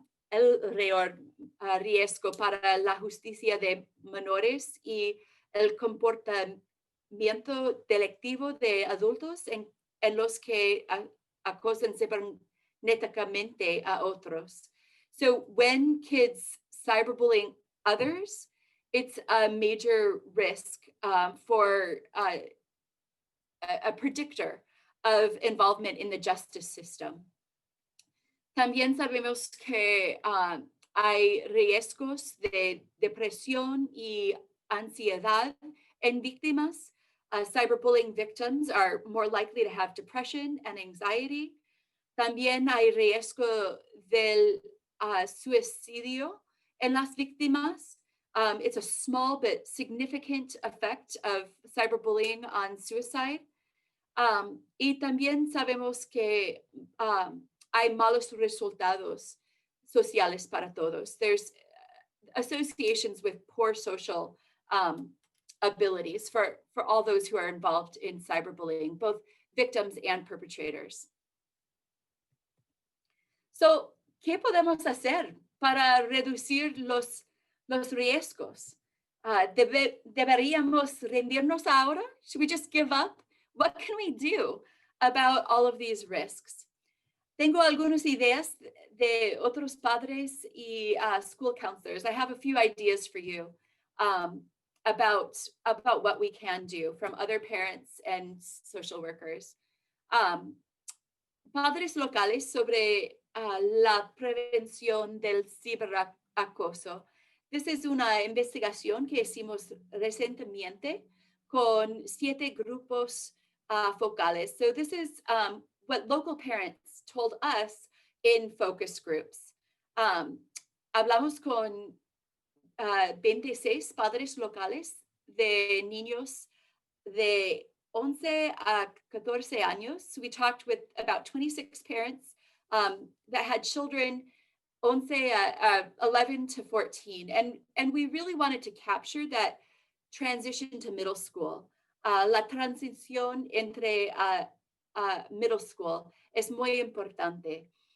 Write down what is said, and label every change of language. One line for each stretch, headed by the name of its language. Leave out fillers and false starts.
Spanish: El riesgo para la justicia de menores y el comportamiento delictivo de adultos en los que acosan cibernéticamente a otros.
English: So when kids cyberbullying others, it's a major risk for a predictor of involvement in the justice system.
Spanish: También sabemos que hay riesgos de depresión y ansiedad en víctimas.
English: Cyberbullying victims are more likely to have depression and anxiety.
Spanish: También hay riesgo del suicidio en las víctimas.
English: It's a small but significant effect of cyberbullying on suicide.
Spanish: Y también sabemos que hay malos resultados sociales para todos.
English: There's associations with poor social abilities for all those who are involved in cyberbullying, both victims and perpetrators.
Spanish: So, ¿qué podemos hacer para reducir los riesgos? ¿Deberíamos rendirnos ahora?
English: Should we just give up? What can we do about all of these risks?
Spanish: Tengo algunas ideas de otros padres y school counselors.
English: I have a few ideas for you about what we can do from other parents and social workers.
Spanish: Padres locales sobre la prevención del ciberacoso. Esta es una investigación que hicimos recientemente con 7 grupos focales.
English: So this is what local parents told us in focus groups.
Spanish: Hablamos con 26 padres locales de niños de 11 a 14 años.
English: We talked with about 26 parents that had children 11 to 14. And we really wanted to capture that transition to middle school.
Spanish: La transición entre middle school es muy importante.